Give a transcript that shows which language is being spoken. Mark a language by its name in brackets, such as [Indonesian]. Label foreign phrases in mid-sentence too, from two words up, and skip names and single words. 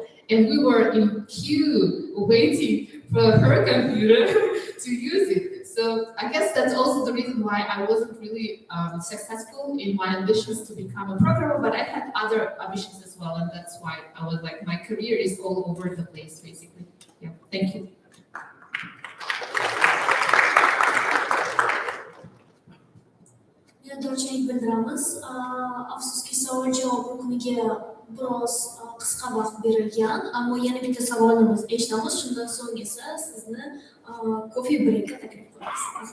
[English] And we were in queue waiting for her computer to use it. So I guess that's also the reason why I wasn't really successful in my ambitions to become a programmer, but I had other ambitions as well, and that's why I was like, my career is all over the place, basically. Yeah, thank you. [Uzbek] Minnatdorchilik bildiramiz. Afsuski savol javob rukniga biroz qisqa vaqt berilgan, ammo yana bitta savolimiz eshitamiz, shundan so'ng esa sizni [English] coffee breakga [Uzbek] taklif qilamiz.